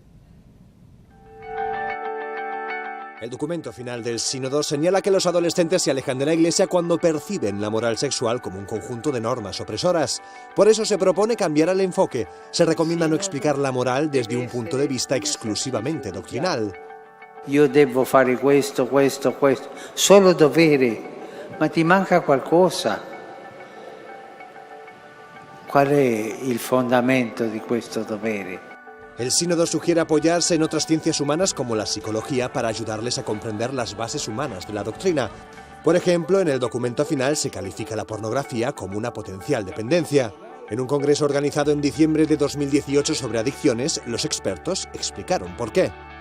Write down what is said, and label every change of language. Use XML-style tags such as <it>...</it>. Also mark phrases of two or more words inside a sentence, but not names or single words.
<es>El documento final del sínodo señala que los adolescentes se alejan de la Iglesia cuando perciben la moral sexual como un conjunto de normas opresoras. Por eso se propone cambiar el enfoque. Se recomienda no explicar la moral desde un punto de vista exclusivamente doctrinal.</es> <it>Io devo fare questo, solo dovere, ma ti manca qualcosa. Qual è il fondamento di questo dovere?</it> <es>El sínodo sugiere apoyarse en otras ciencias humanas como la psicología para ayudarles a comprender las bases humanas de la doctrina. Por ejemplo, en el documento final se califica la pornografía como una potencial dependencia. En un congreso organizado en diciembre de 2018 sobre adicciones, los expertos explicaron por qué.</es>